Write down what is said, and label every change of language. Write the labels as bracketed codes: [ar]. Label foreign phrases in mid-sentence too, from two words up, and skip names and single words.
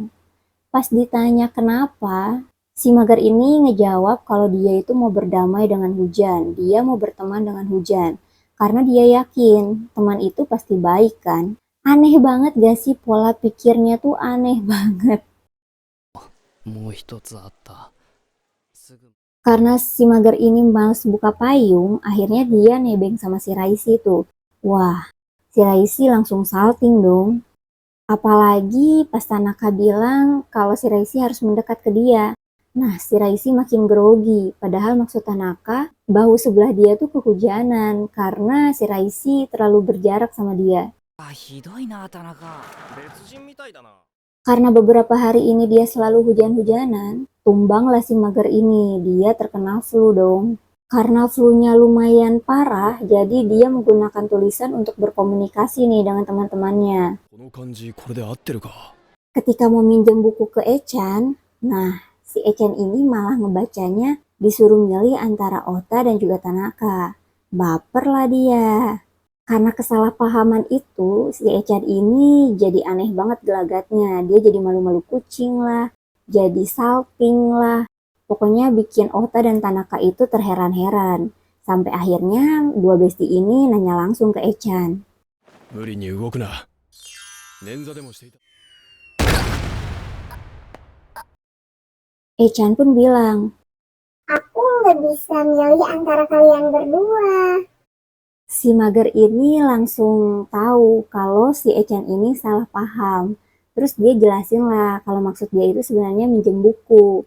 [id] Pas ditanya kenapa, si mager ini ngejawab kalau dia itu mau berdamai dengan hujan. Dia mau berteman dengan hujan. Karena dia yakin teman itu pasti baik kan. Aneh banget gak sih pola pikirnya tuh aneh banget. [ja] もう一つあった。すぐ [id] Karena si mager ini males buka payung, akhirnya dia nebeng sama si Raisi tuh. Wah, si Raisi langsung salting dong. Apalagi pas Tanaka bilang kalau si Raisi harus mendekat ke dia. Nah, si Raisi makin grogi. Padahal maksud Tanaka, bahu sebelah dia tuh kehujanan karena si Raisi terlalu berjarak sama dia. [ja] ひどいな田中。別人みたいだな。 [id] Karena beberapa hari ini dia selalu hujan-hujanan, tumbanglah si mager ini. Dia terkena flu dong. Karena flu-nya lumayan parah, jadi dia menggunakan tulisan untuk berkomunikasi nih dengan teman-temannya. [ja] この漢字これで合ってるか？ [id] Ketika mau minjem buku ke Echan, nah si Echan ini malah ngebacanya disuruh milih antara Ota dan juga Tanaka. Baper lah dia. Karena kesalahpahaman itu, si Echan ini jadi aneh banget gelagatnya. Dia jadi malu-malu kucing lah, jadi salting lah. Pokoknya bikin Ota dan Tanaka itu terheran-heran. Sampai akhirnya dua besti ini nanya langsung ke Echan. [ja] 無理に動くな。捻挫でもしていた。 [id] Echan pun bilang, Aku nggak bisa milih antara kalian berdua. si mager ini langsung tahu kalau si Echan ini salah paham. Terus dia jelasin lah kalau maksud dia itu sebenarnya minjem buku.